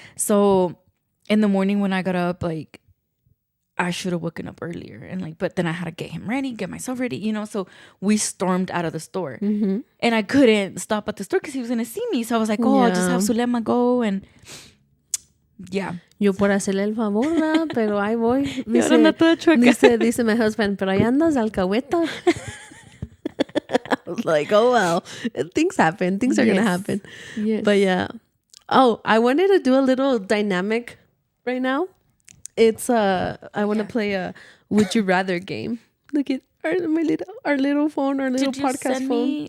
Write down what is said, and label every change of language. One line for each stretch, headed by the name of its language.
English: So in the morning when I got up, like I should have woken up earlier. And like, but then I had to get myself ready, So we stormed out of the store. And I couldn't stop at the store because he was going to see me. So I was like, I'll just have Sulema go. And yeah.
Spanish: Yo por hacerle el favor, ¿verdad? Pero ahí voy. Dice
English: my husband,
Spanish: pero ahí andas de alcahueta.
English: I was like, oh, well, things happen. Things are going to happen. Yes. But yeah. Oh, I wanted to do a little dynamic right now. It's, I want to play a Would You Rather game. Look at our little phone, our little podcast phone.